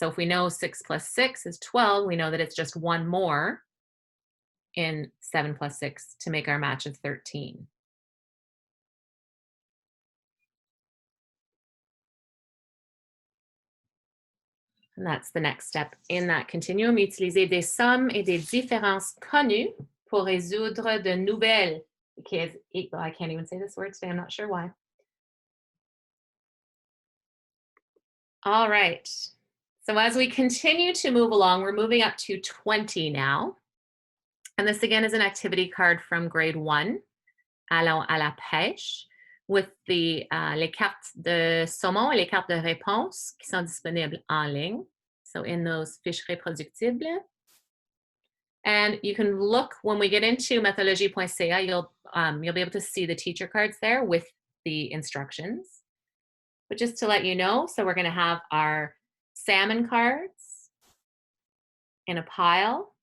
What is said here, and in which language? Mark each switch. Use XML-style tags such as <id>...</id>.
<en>So if we know 6 plus 6 is 12, we know that it's just one more in 7 plus 6 to make our match of 13. And that's the next step in that continuum.</en> <fr>Utiliser des sommes et des différences connues pour résoudre de nouvelles.</fr> <en>I can't even say this word today. I'm not sure why. All right. So as we continue to move along, we're moving up to 20 now. And this again is an activity card from grade 1,</en> <fr>Allons à la pêche,</fr> <en>with</en> <fr>les cartes de saumon et les cartes de réponse qui sont disponibles en ligne.</fr> <en>So in those fiches reproductibles. And you can look, when we get into Mathologie.ca, you'll be able to see the teacher cards there with the instructions. But just to let you know, so we're going to have our salmon cards in a pile.</en>